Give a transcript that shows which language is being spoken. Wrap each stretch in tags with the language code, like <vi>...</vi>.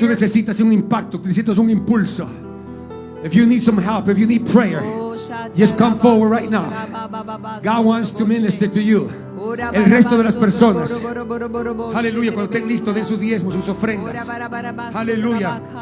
<es>Tú necesitas un impacto, necesitas un impulso.</es> <en>If you need some help, if you need prayer, just come forward right now. God wants to minister to you.</en> <es>El resto de las personas, aleluya, cuando estén listos, den sus diezmos, sus ofrendas. Aleluya.</es>